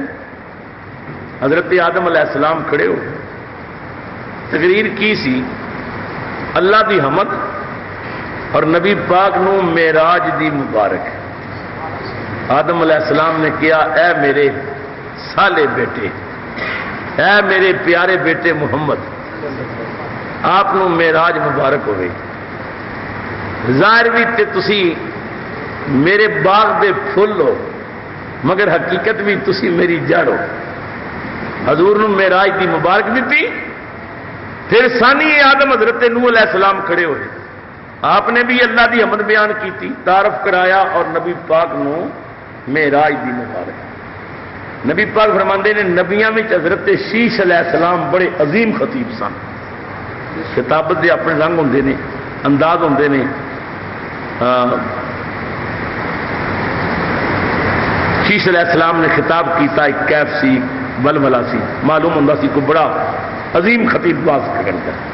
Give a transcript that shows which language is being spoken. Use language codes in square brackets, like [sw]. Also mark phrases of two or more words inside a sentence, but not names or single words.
[pa] حضرت آدم علیہ السلام کھڑے ہو، تقریر کی سی اللہ دی حمد اور نبی پاک نو معراج دی مبارک۔ آدم علیہ السلام نے کیا اے میرے سالے بیٹے، اے میرے پیارے بیٹے محمد، آپ نو معراج مبارک ہوئے، ظاہر بھی تے تسی میرے باغ دے پھل ہو، مگر حقیقت بھی تسی میری جڑ ہو۔ حضور نو معراج دی مبارک دیتی، پھر ثانی آدم حضرت نوح علیہ السلام کھڑے ہوئے، آپ نے بھی اللہ دی حمد بیان کی تھی، تعارف کرایا اور نبی پاک نو معراج دی مبارک۔ نبی پاک فرماندے نے نبیاں وچ حضرت شیش علیہ السلام بڑے عظیم خطیب سن، خطابت دے اپنے رنگ ہوندے نے، انداز ہوندے نے۔ شیش علیہ السلام نے خطاب کیتا، ایک کیف سی، ولولا سی، معلوم ہوندا سی کوئی بڑا عظیم خطیب باز کرتا۔